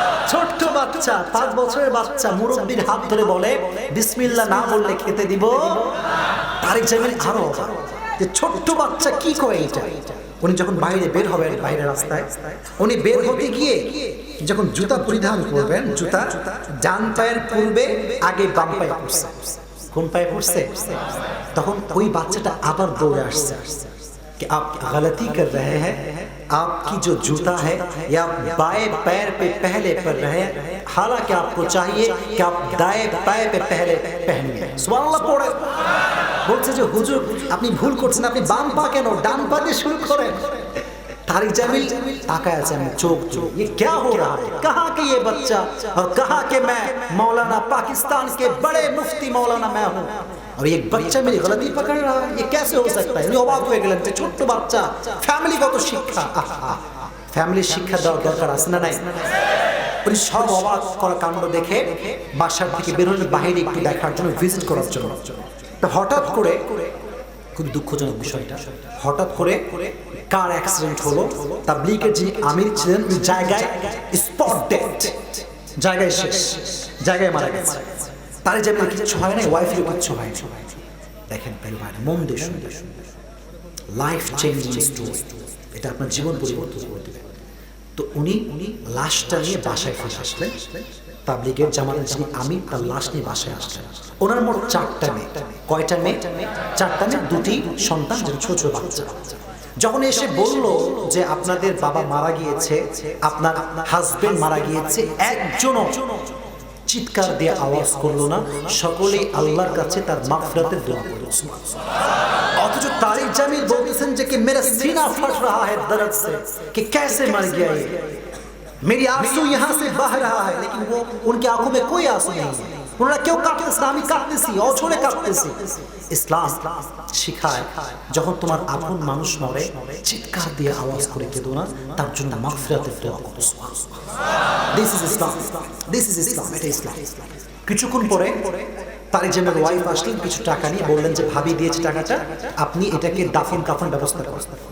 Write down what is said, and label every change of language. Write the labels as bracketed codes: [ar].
[bn] ছোট্ট বাচ্চা, 5 বছরের বাচ্চা মুরব্বির হাত ধরে বলে বিসমিল্লাহ না বললে খেতে দিব। তারিক জামিল আরো যে ছোট্ট বাচ্চা কি কয় এটা। উনি যখন বাইরে বের হবেন, বাইরের রাস্তায় উনি বের হতে গিয়ে যখন জুতা পরিধান করবেন, জুতা ডান পায়ের পূর্বে আগে বাম পায়ে পড়ছে। কোন পায়ে পড়ছে? তখন ওই বাচ্চাটা আবার দৌড়ে আসছে [hi] कि आप गलती कर रहे हैं, आपकी जो जूता है या बाएं पैर पे पहले पड़ रहे हैं, हालांकि आपको चाहिए कि आप दाएं पैर पे पहले पहनिए। सुबहानाल्लाह पढ़े [bn] বলছে যে হুজুর আপনি ভুল করছেন, আপনি বাম পা কেন ডান পা দিয়ে শুরু করেন। [hi] तारिक जमील ताकाया [bn] আছে [hi] चौक चौक, ये क्या हो रहा है, कहाँ के ये बच्चा और कहाँ के मैं मौलाना, पाकिस्तान के बड़े मुफ्ती मौलाना मैं हूँ और ये बच्चा मेरी गलती पकड़ रहा है, ये कैसे हो सकता है। [bn] অবাক হয়ে গেলেন যে ছোট্ট বাচ্চা, ফ্যামিলিগত শিক্ষা, ফ্যামিলির শিক্ষা দেওয়ার দরকার আছে না নাই? উনি সব অবাক করা কাণ্ড দেখে বাসার থেকে বেরোলেন বাইরে একটু দেখার জন্য, ভিজিট করার জন্য। তো হঠাৎ করে, খুব দুঃখজনক বিষয়টা, হঠাৎ করে কার অ্যাক্সিডেন্ট হলো। তাবলীগের যিনি আমির ছিলেন ওই জায়গায় স্পট ডেথ, জায়গায় শেষ, জায়গায় মারা গেছে। তার জামিল কিচ্ছু হয় না, ওয়াইফেরও কিচ্ছু হয় না। দেখেন প্রিয় ভাই, মন দিয়ে শুনবে, লাইফ চেঞ্জিং স্টোরি, এটা আপনার জীবন পরিবর্তন করে দেবে। তো উনি লাশটা নিয়ে বাসায় ফিরে আসলেন। তাবলীগের জামাতের যিনি আমির, তার লাশ নিয়ে বাসায় আসলেন। ওনার মোট 4টা মেয়ে। কয়টা মেয়ে? 4টা মেয়ে, 2টি সন্তান, যেন ছোট ছোট বাচ্চা। যখন এসে বলল যে আপনাদের বাবা মারা গিয়েছে, আপনার হাজবেন্ড মারা গিয়েছে, একজনও চিৎকার দিয়ে আওয়াজ করলো না, সকলেই আল্লাহর কাছে তার মাগফিরাতের দোয়া করল। অথচ তারিক জামিল বলতেছেন যে [hi] कि मेरा सीना फट रहा है दर्द से कि कैसे मर गया ये, मेरी आंसू यहाँ से बह रहा है, लेकिन वो उनकी आंखों में कोई आंसू नहीं है। [bn] ওনারা কেউ কাঁদতেছে না, আমি কাঁদতেছি, অঝরে কাঁদতেছি। ইসলাম শিখায় যখন তোমার আপন মানুষ মরে, চিৎকার দিয়ে আওয়াজ করে কেঁদো না, তার জন্য মাগফিরাতের দোয়া করো। [en] this is Islam, this is Islam, [bn] এটা ইসলাম। কিছুক্ষণ পরে তারিক জামিলের ওয়াইফ আসলেন কিছু টাকা নিয়ে, বললেন যে ভাবি দিয়েছে টাকাটা, আপনি এটাকে দাফন কাফন ব্যবস্থা করেন।